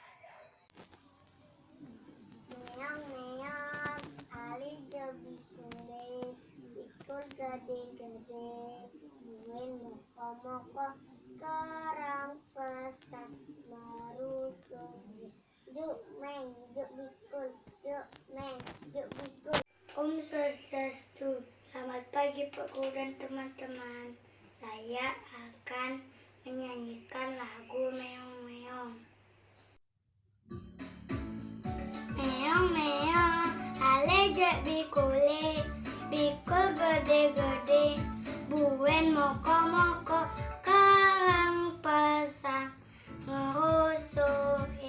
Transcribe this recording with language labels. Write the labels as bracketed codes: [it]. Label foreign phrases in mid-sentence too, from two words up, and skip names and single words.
[ban] Meong meong, ali jabi kule, bikol gede-gede, buen moko-moko kerang pesan, merusuh. Juk meng juk bikul, juk meng juk bikul. Om Swastiastu. [id] Selamat pagi Pak Guru dan teman-teman. Saya akan menyanyikan lagu Meong Meong. [ban] Meong meong, ale jak bikule, bikul gede-gede, buen moko-moko kerang pesan, ngerusuhin.